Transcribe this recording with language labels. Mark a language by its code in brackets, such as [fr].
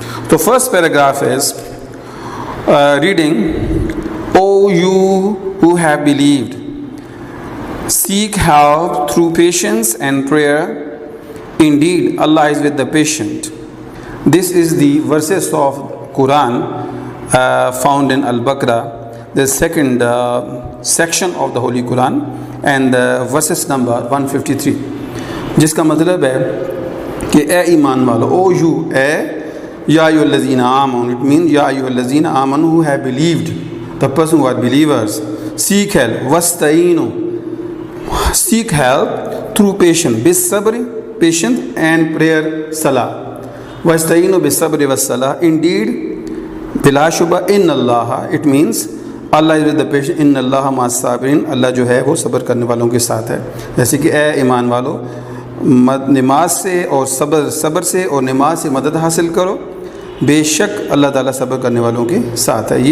[en] The first paragraph is reading, O you who have believed, seek help through patience and prayer. Indeed, Allah is with the patient. This is the verses of Quran found in Al-Baqarah, the second section of the Holy Quran, and verses number 153. [ur] جس کا مطلب ہے کہ اے ایمان والو, [en] O you, اے [ar] یا ایھا الذین آمنوا, [en] it means یا ایھا الذین آمنوا who have believed, the person who are believers. Seek help, واستعینوا, seek help through patience, بالصبر, patience, and prayer, salah. [ar] واستعینوا بالصبر والصلاة. [ur] Indeed, بلا شبہ, ان اللہ, [en] it means Allah is with the patient, [ar] ان اللہ مع الصابرین, [ur] اللہ جو ہے وہ صبر کرنے والوں کے ساتھ ہے. جیسے کہ اے ایمان والو, نماز سے اور صبر سے اور نماز سے مدد حاصل کرو, بے شک اللہ تعالیٰ صبر کرنے والوں کے ساتھ ہے.